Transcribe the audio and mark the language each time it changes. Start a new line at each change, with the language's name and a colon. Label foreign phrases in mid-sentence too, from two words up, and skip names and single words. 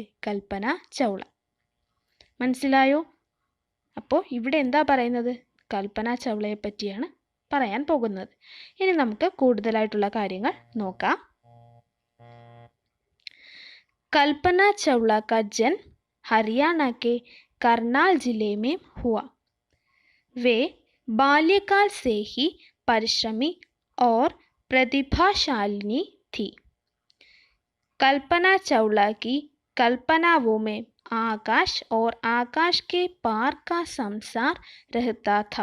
Malayalam: കൽപ്പന ചൗള. മനസ്സിലായോ? അപ്പോൾ ഇവിടെ എന്താ പറയുന്നത്? കൽപ്പന ചൗളയെ പറ്റിയാണ് പറയാൻ പോകുന്നത്. ഇനി നമുക്ക് കൂടുതലായിട്ടുള്ള കാര്യങ്ങൾ നോക്കാം.
Hindi: കൽപ്പന ചൗള का जन्म हरियाणा के करनाल जिले में हुआ. वे बाल्यकाल से ही परिश्रमी और प्रतिभाशालिनी थी. कल्पना चावला की कल्पनाओं में आकाश और आकाश के पार का संसार रहता था.